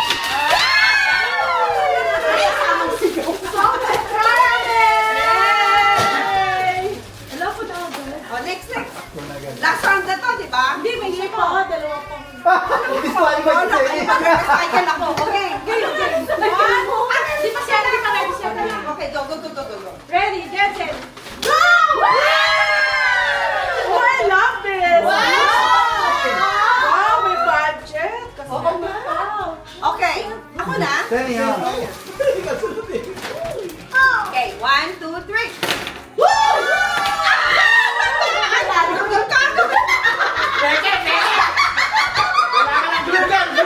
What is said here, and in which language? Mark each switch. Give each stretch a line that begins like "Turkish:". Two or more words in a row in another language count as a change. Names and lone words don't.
Filipino: Hello po daw. Oh, next. Last round na to, di ba? Hindi, may isa pa. Dalawa pa. Disqualified Oh, si Jenny. nakipag-recycle ako. Okay. Di pa siya nakita.
English: Okay, go. Ready, get set. Go! Oh, I love this.
Filipino: Wow, may budget. Oo nga. Okay, ako na. Jenny, ha?
English: Okay, 1, 2, 3.
Filipino: Gulugan!